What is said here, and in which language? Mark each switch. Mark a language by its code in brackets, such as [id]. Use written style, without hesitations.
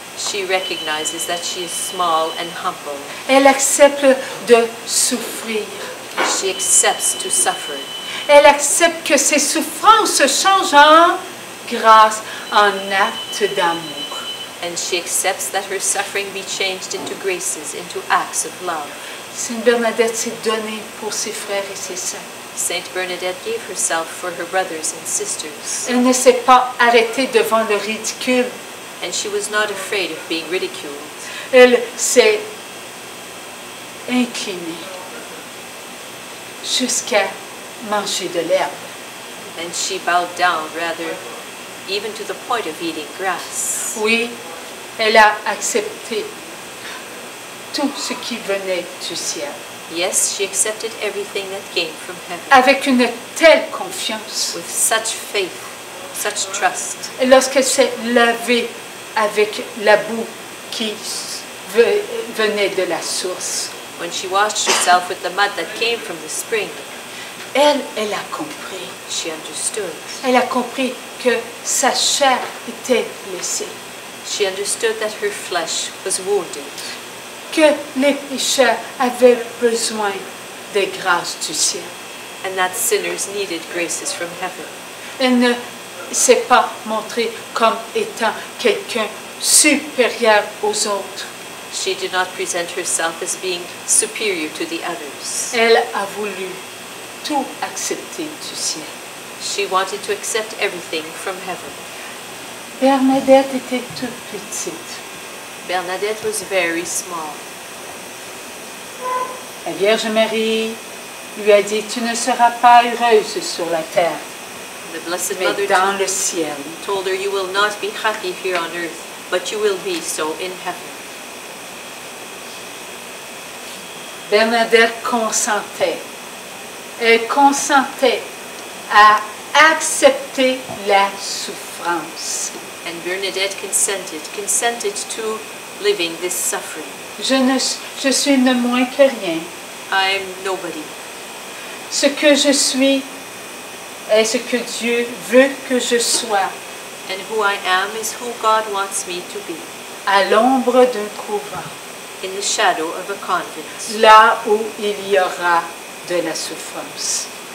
[en] She recognizes that she is small and humble. [fr] Elle accepte de souffrir. [en] She accepts to suffer. [fr] Elle accepte que ses souffrances se changent en grâce, en acte d'amour. [en] And she accepts that her suffering be changed into graces, into acts of love. [fr] Sainte Bernadette s'est donnée pour ses frères et ses sœurs. [en] Saint Bernadette gave herself for her brothers and sisters. [fr] Elle ne s'est pas arrêtée devant le ridicule. [en] And she was not afraid of being ridiculed. [fr] Elle s'est inclinée jusqu'à manger de l'herbe. [en] And she bowed down, rather, even to the point of eating grass. [fr] Oui, elle a accepté tout ce qui venait du ciel. [en] Yes, she accepted everything that came from heaven [fr] Avec une telle confiance. [en] with such faith, such trust. [fr] Et lorsqu'elle s'est lavée avec la boue qui venait de la source, [en] When she washed herself with the mud that came from the spring, [fr] elle a compris. [en] she understood. [fr] Elle a compris que sa chair était blessée, [en] She understood that her flesh was wounded, [fr] que les pécheurs avaient besoin des grâces du ciel. [en] and that sinners needed graces from heaven. [fr] Elle ne s'est pas montrée comme étant quelqu'un supérieur aux autres. [en] She did not present herself as being superior to the others. [fr] Elle a voulu tout accepter du ciel. [en] She wanted to accept everything from heaven. [fr] Bernadette était toute petite. [en] Bernadette was very small. [fr] La Vierge Marie lui a dit, tu ne seras pas heureuse sur la terre, [en] The Blessed [fr] mais [en] Mother [fr] dans le ciel. [en] told her, you will not be happy here on earth, but you will be so in heaven. [fr] Bernadette consentait. Elle consentait à accepter la souffrance. [en] And Bernadette consented to living this suffering. [fr] Je suis ne moins que rien. [en] I'm nobody. [fr] Ce que je suis est ce que Dieu veut que je sois, [en] And who I am is who God wants me to be, [fr] à l'ombre d'un couvent, [en] in the shadow of a convent, [fr] là où il y aura de la souffrance.